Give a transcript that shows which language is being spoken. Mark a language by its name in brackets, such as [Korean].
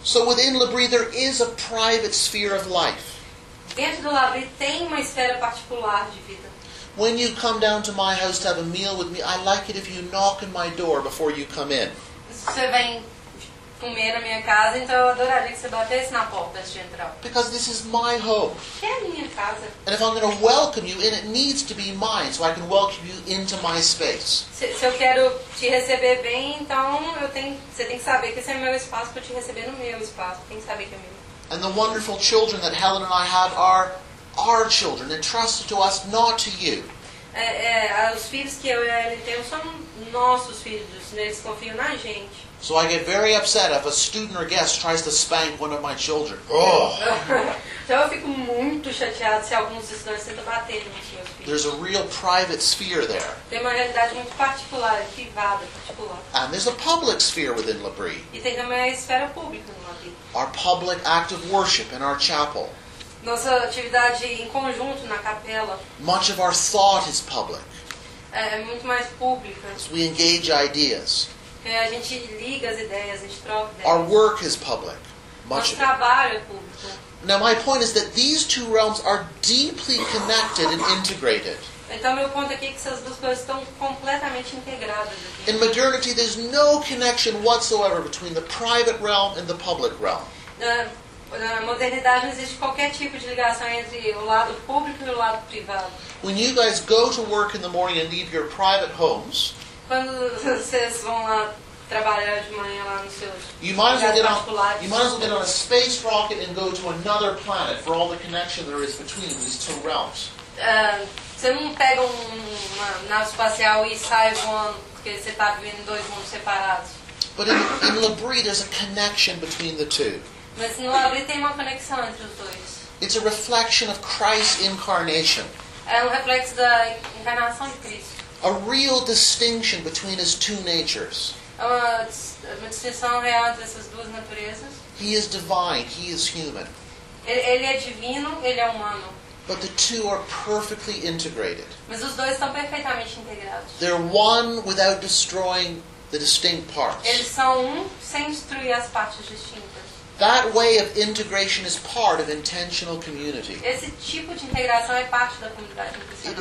[English] So within Labri there is a private sphere of life. [Portuguese] Dentro do Labri tem uma esfera particular de vida. [English] When you come down to my house to have a meal with me, I like it if you knock on my door before you come in. [Portuguese] Você vem comer na minha casa, então eu adoraria que você batesse na porta antes de entrar. [English] Because this is my home. [Portuguese] É a minha casa. [English] And if I'm going to welcome you in, it needs to be mine so I can welcome you into my space. [Portuguese] Se eu quero te receber bem, então você tem que saber que esse é meu espaço para te receber no meu espaço. Tem que saber que é meu. [English] And the wonderful children that Helen and I have are our children, entrusted to us, not to you. [Portuguese] Os filhos que eu e ele tem são nossos filhos, eles confiam na gente. [English] So I get very upset if a student or guest tries to spank one of my children. [Portuguese] Então eu fico muito chateado se alguns estudantes tentam bater nos meus filhos. [English] There's a real private sphere there. [Portuguese] Tem uma realidade muito particular, privada, particular. [English] And there's a public sphere within Labri. [Portuguese] E tem também a esfera pública no Labri. [English] Our public act of worship in our chapel. [Portuguese] Nossa atividade em conjunto na capela. [English] Much of our thought is public. [Portuguese] É muito mais pública. [English] As we engage ideas. [Portuguese] A gente liga as ideias, a gente troca ideias. [English] Our work is public. Much [Portuguese] Nosso trabalho [English] of [Portuguese] é público. [English] Now my point is that these two realms are deeply connected and integrated. [Portuguese] Então meu ponto aqui é que essas duas coisas estão completamente integradas aqui. [English] In modernity there's no connection whatsoever between the private realm and the public realm. [Portuguese] Na modernidade não existe qualquer tipo de ligação entre o lado público e o lado privado. [English] When you guys go to work in the morning and leave your private homes, [Portuguese] quando vocês vão lá trabalhar de manhã lá nos seus lugares particulares, [English] you might as well get on a space rocket and go to another planet for all the connection there is between these two realms. [Portuguese] Você não pega uma nave espacial e sai voando porque você está vivendo dois mundos separados. [English] But in Labri there's a connection between the two. [Portuguese] Mas no Labri tem uma conexão entre os dois. [English] It's a reflection of Christ's incarnation. [Portuguese] É reflexo da encarnação de Cristo. [English] A real distinction between his two natures. [Portuguese] Uma distinção real entre essas duas naturezas. [English] He is divine, he is human. [Portuguese] Ele é divino, ele é humano. [English] But the two are perfectly integrated. [Portuguese] Mas os dois estão perfeitamente integrados. [English] They're one without destroying the distinct parts. [Portuguese] Eles são um sem destruir as partes distintas. [English] That way of integration is part of intentional community. [Portuguese] Esse tipo de integração é parte da comunidade intencional.